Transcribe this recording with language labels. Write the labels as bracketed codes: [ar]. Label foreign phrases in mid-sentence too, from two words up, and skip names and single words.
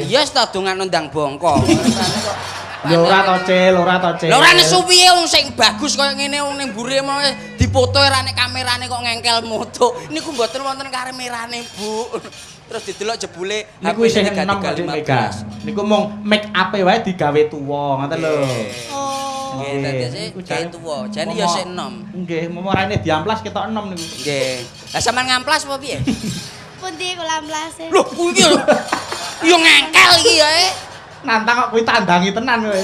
[jv] Iya wis ta dongan ndang bongko. Ya ora to, Cil, ora to, Cil. Lah ora nesu piye wong sing bagus kaya ngene wong ning mburi mau dipoto ora nek kamerane kok ngengkel moto. Niku mboten wonten kamerane, Bu. Terus didelok jebule Niku isih enom kok Dik Mega. Niku mung make up-e wae digawe tuwa, ngoten lho. Oh. Nggih, dadi jane tuwa. Jane ya sik enom. Nggih, momorane diamplas ketok enom niku. Nggih. Lah sampean ngamplas apa piye? Pundi kula amplase? Lho, kuwi yo ngengkel iki ya. Nantang kok kuwi tandangi tenan kowe.